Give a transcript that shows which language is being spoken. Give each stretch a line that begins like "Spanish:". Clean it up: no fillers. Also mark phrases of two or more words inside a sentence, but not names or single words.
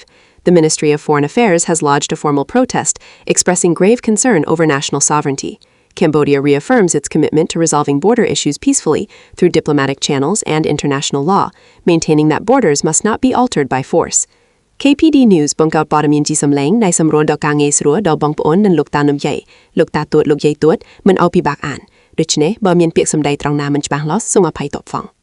English: The Ministry of Foreign Affairs has lodged a formal protest, expressing grave concern over national sovereignty. Cambodia reaffirms its commitment to resolving border issues peacefully through diplomatic channels and international law, maintaining that borders must not be altered by force.
Khmer: KPD News បង្កោតព័ត៌មានជាសំឡេងនៃសម្រួលដល់ការងារស្រួលដល់បងប្អូននិងលោកតានំយាយលោកតាទួតលោកយាយទួតមិនអោយពិបាកអានដូច្នេះបើមានពាក្យសម្ដីត្រង់ណាមិនច្បាស់លាស់សូមអភ័យទោសផង